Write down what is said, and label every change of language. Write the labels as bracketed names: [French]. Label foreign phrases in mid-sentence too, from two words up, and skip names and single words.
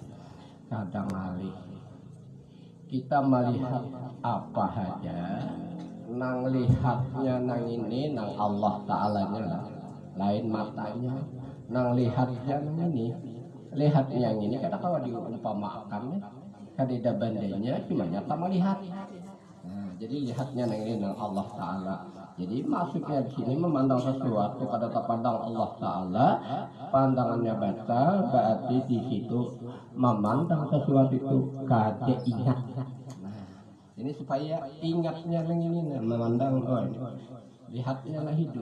[Indonesian] Kadang kali kita melihat apa saja, nang lihatnya nang ini nang Allah Ta'alanya lah, lain matanya. Nang lihatnya nang ini, lihatnya yang ini kada kawa diumpamakan, kada ada bandainya, cuma nyata melihat. Jadi lihatnya nang Allah Ta'ala. Jadi maksudnya di sini memandang sesuatu pada terpandang Allah Ta'ala, pandangannya batal, berarti di situ memandang sesuatu itu kada ingat. Nah, ini supaya ingatnya nang ini memandang, oh ini lihatnya lah hidup.